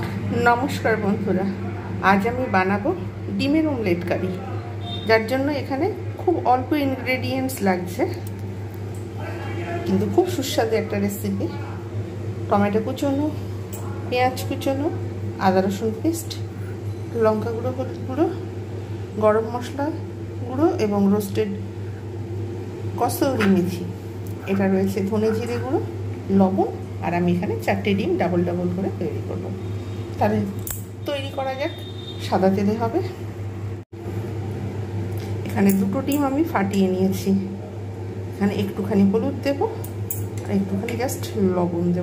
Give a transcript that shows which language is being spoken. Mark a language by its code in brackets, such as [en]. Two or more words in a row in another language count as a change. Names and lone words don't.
[bn] নমস্কার বন্ধুরা আজ আমি বানাবো ডিমের [en] omelette curry [bn] যার জন্য এখানে খুব অল্প ইনগ্রেডিয়েন্টস লাগছে কিন্তু খুব সুস্বাদু একটা রেসিপি। টমেটো কুচোনো, পেঁয়াজ কুচোনো, আদা রসুন পেস্ট, লঙ্কা গুঁড়ো, হলুদ গুঁড়ো, গরম মশলা গুঁড়ো এবং রোস্টেড কস্তুরি মেথি, এটা রয়েছে ধনে জিরে গুঁড়ো, লবণ আর আমি এখানে 4টে ডিম [en] double double [bn] করে তৈরি করব। তাহলে তৈরি করা যাক। সাদা তেলে হবে। এখানে দুটো ডিম আমি ফাটিয়ে নিয়েছি। এখানে একটুখানি হলুদ দেব আর একটুখানি জাস্ট লবণ দেব।